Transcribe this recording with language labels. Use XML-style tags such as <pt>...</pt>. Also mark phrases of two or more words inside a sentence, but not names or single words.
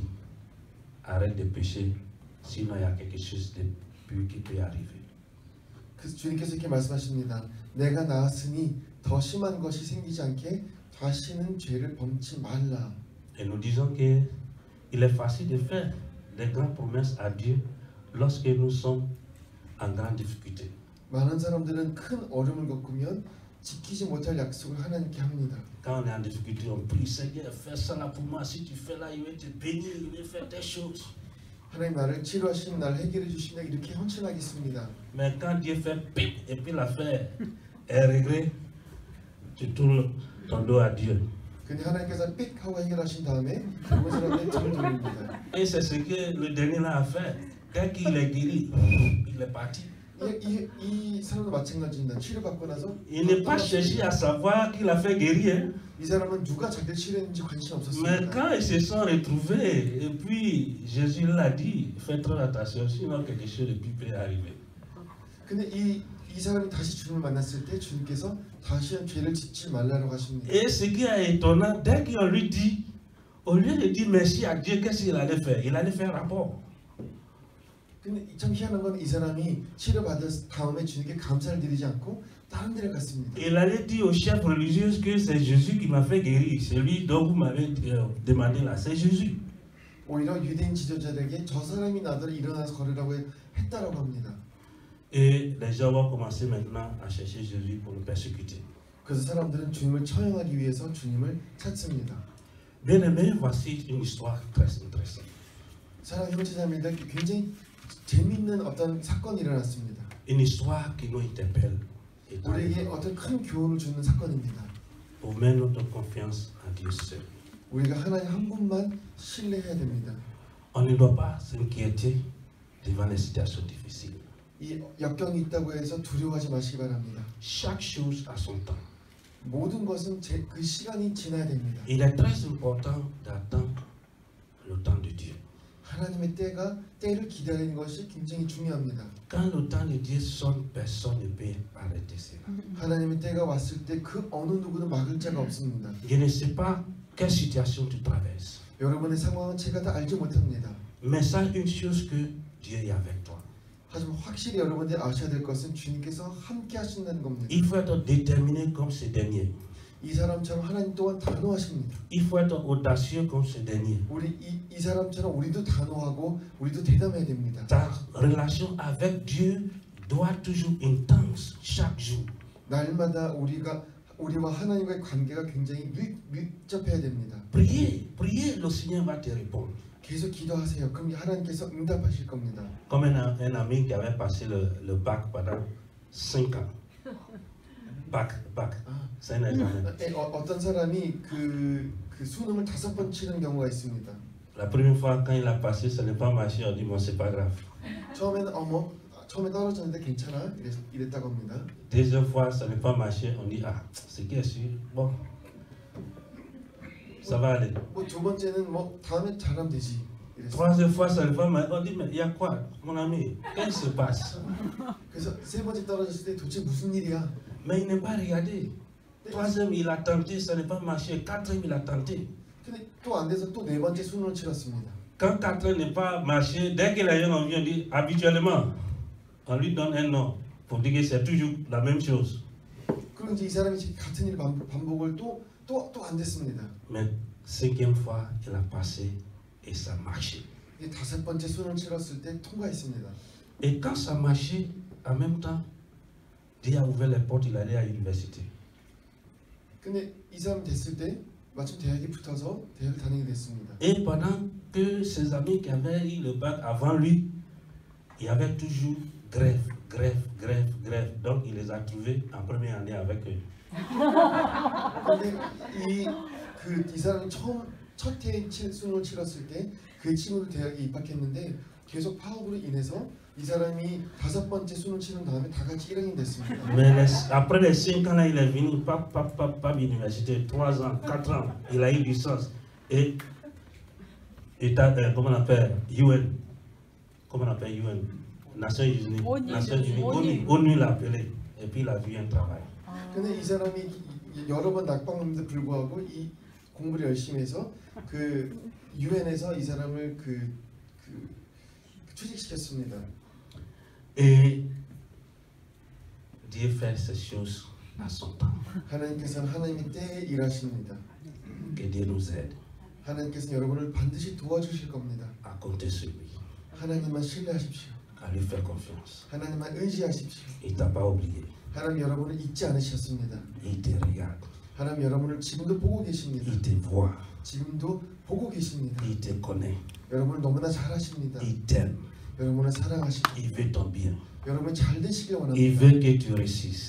<fr>Arrête de pécher, sinon il y a quelque chose de pire qui peut arriver.</fr> <ko>그래서 주님께서 이렇게 말씀하십니다. 내가 나았으니 더 심한 것이 생기지 않게 다시는 죄를 범치 말라.</ko> <fr>Et nous disons qu'il est facile de faire des grandes promesses à Dieu lorsque nous sommes en grande difficulté.</fr> <ko>많은 사람들은 큰 어려움을 겪으면 지키지 못할 약속을 하나님께 합니다.</ko> <fr>Quand on est en difficulté, on prie, Seigneur, fais ça là pour moi. Si tu fais là, il va te bénir, il va faire des choses.</fr> <ko>하나님 나를 치료하시면 나를 해결해 주시면 이렇게 헌신하겠습니다.</ko> <fr>Mais quand Dieu fait pip et puis l'affaire est réglée, tu tournes ton dos à Dieu.</fr> <ko>근데 하나님께서 삑 하고 해결하신 다음에 그런 사람들이 등을 돌립니다.</ko> <fr>Et c'est ce que le dernier là a fait. Dès qu'il est guéri, il est parti.</fr> <ko>이 사람도 마찬가지입니다. 치료받고 나서</ko> <fr>Il n'est pas cherché à savoir qu'il a fait guérir.</fr> <ko>이 사람은 누가 자기를 치료했는지 관심</ko> <fr>Mais</fr> <ko>없었습니다.</ko> <fr>quand ils se sont retrouvés, et puis Jésus l'a dit, fais très attention, sinon quelque chose de pire peut arriver.</fr> <ko>근데 이 사람이 다시 주님을 만났을 때 주님께서 다시는 죄를 짓지 말라고 하십니다.</ko> <fr>Et ce qui est étonnant, dès qu'on lui dit, au lieu de dire merci à Dieu, qu'est-ce qu'il allait faire? Il allait faire un rapport.</fr> <ko>근데 참 희한한 건 이 사람이 치료받은 다음에 주님께 감사를 드리지 않고 다른 데를 갔습니다.</ko> <fr>Il allait dire au chef religieux que c'est Jésus qui m'a fait guérir. C'est lui dont vous m'avez demandé là, c'est Jésus.</fr> <ko>오히려 유대인 지도자들에게 저 사람이 나더러 일어나서 걸으라고 했다라고 합니다.</ko> <fr>Et les gens vont commencer maintenant à chercher Jésus pour le persécuter.</fr> <ko>그래서 사람들은 주님을 처형하기 위해서 주님을 찾습니다.</ko> <fr>Bien-aimés, voici une histoire très intéressante.</fr> <ko>사랑하는 형제자매들, 굉장히 재미있는 어떤 사건이 일어났습니다.</ko> <fr>Une histoire qui nous interpelle. Et</fr> <ko>우리에게 어떤 큰 교훈을 주는 사건입니다.</ko> <fr>pour mettre notre confiance en Dieu seul.</fr> <ko>우리가 하나님 한 분만 신뢰해야 됩니다.</ko> <fr>On ne doit pas s'inquiéter devant les situations difficiles.</fr> <ko>이 역경이 있다고 해서 두려워하지 마시기 바랍니다.</ko> <fr>Chaque chose a son temps.</fr> <ko>모든 것은 그 시간이 지나야 됩니다.</ko> <fr>Il est très important d'attendre le temps de Dieu.</fr> <ko>하나님의 때를 기다리는 것이 굉장히 중요합니다.</ko> <fr>Quand le temps de Dieu sonne, personne ne peut arrêter cela.</fr> <ko>하나님의 때가 왔을 때 그 어느 누구도 막을 자가 없습니다.</ko> <fr>Je ne sais pas quelle situation tu traverses,</fr> <ko>여러분의 상황은 제가 다 알지 못합니다.</ko> <fr>mais sache une chose que Dieu est avec toi.</fr> <ko>하지만 확실히 여러분들이 아셔야 될 것은 주님께서 함께 하신다는 겁니다.</ko> <fr>Il faut être déterminé comme ce dernier.</fr> <ko>이 사람처럼 하나님 또한 단호하십니다.</ko> <fr>Il faut être audacieux comme ce dernier.</fr> <ko>우리 이 사람처럼 우리도 단호하고 우리도 대담해야 됩니다.</ko> <fr>Ta relation avec Dieu doit toujours intense chaque jour.</fr> <ko>날마다 우리와 하나님과의 관계가 굉장히 밀접해야 됩니다.</ko> <fr>Priez, le Seigneur va te répondre.</fr> <ko>계속 기도하세요. 그럼 하나님께서 응답하실 겁니다.</ko> <fr>Comme un ami qui avait passé le bac pendant 5 ans. Bac. C'est un examen.</fr> <ko>어떤 사람이 그 수능을 5번 치는 경우가 있습니다.</ko> <fr>La première fois quand il a passé, ça n'est pas marché, on dit bon c'est pas grave.</fr> <ko>처음에 떨어졌는데 괜찮아 이랬다고 합니다.</ko> <fr>Deuxième fois, ça n'est pas marché, on dit ah, ce qui est sûr, bon, ça va aller.</fr> <ko>두 번째는 다음에 잘하면 되지.</ko> <fr>Troisième fois, ça n'est pas marché, on dit mais il y a quoi, mon ami, qu'est-ce qui se passe?</fr> <ko>그래서 세 번째 떨어졌을 때 도대체 무슨 일이야?</ko> <fr>Mais il n'est pas regardé. Troisième, il a tenté, ça n'est pas marché. Quatrième, il a tenté.</fr> <ko>근데 또 안 돼서 또 네 번째 수능을 치렀습니다.</ko> <fr>Quand quatrième n'est pas marché, dès que les gens viennent dire, habituellement, on lui donne un nom pour dire que c'est toujours la même chose.</fr> <ko>그럼 이제 이 사람이 같은 일 반복을 또 안 됐습니다.</ko> <fr>Mais cinquième fois, il a passé et ça a marché.</fr> <ko>이제 다섯 번째 수능을 치렀을 때 통과했습니다.</ko> <fr>Et quand ça a marché, en même temps, Dieu a ouvert les portes, il est allé à l'université.</fr> <ko>근데 이 사람 됐을 때 마침 대학에 붙어서 대학을 다니게 됐습니다.</ko> <fr>Et pendant que ses amis qui avaient eu le bac avant lui, il y avait toujours grève. Donc il les a trouvés en première année avec eux.</fr> <ko>근데 이 사람이 첫 해에 수능을 치렀을 때 그 친구도 대학에 입학했는데 계속 파업으로 인해서 이 사람이 다섯 번째 수능 치른 다음에 다 같이 1학년 됐습니다.</ko> <fr>Mais après les 5 ans là, il est venu pas l'université, 3 ans, 4 ans, il a eu licence et comment on appelle UN, Nations Unies, ONU l'a appelé et puis il a vu un travail.</fr> <ko>근데 이 사람이 여러 번 낙방했는데 불구하고 이 공부를 열심히 해서 그 유엔에서 이 사람을 취직시켰습니다.</ko> <fr>Et Dieu fait ces choses à son temps.</fr> <ko>하나님께서는 하나님의 때에 일하십니다.</ko> <fr>Que Dieu nous aide</fr> <ko>하나님께서는 여러분을 반드시 도와주실 겁니다.</ko> <fr>à compter sur lui,</fr> <ko>하나님만 신뢰하십시오.</ko> <fr>à lui faire confiance.</fr> <ko>하나님만 의지하십시오.</ko> <fr>Il t'a pas oublié,</fr> <ko>하나님 여러분을 잊지 않으셨습니다.</ko> <fr>il te regarde,</fr> <ko>하나님 여러분을 지금도 보고 계십니다.</ko> <fr>il te voit,</fr> <ko>지금도 보고 계십니다.</ko> <fr>il te connaît,</fr> <ko>여러분을 너무나 잘 아십니다.</ko> <fr>il t'aime,</fr> <ko>여러분을 사랑하시고</ko> <fr>il veut ton bien,</fr> <ko>여러분이 잘 되시길</ko> <fr>il</fr> <ko>원합니다.</ko> <fr>veut que tu réussisses.</fr>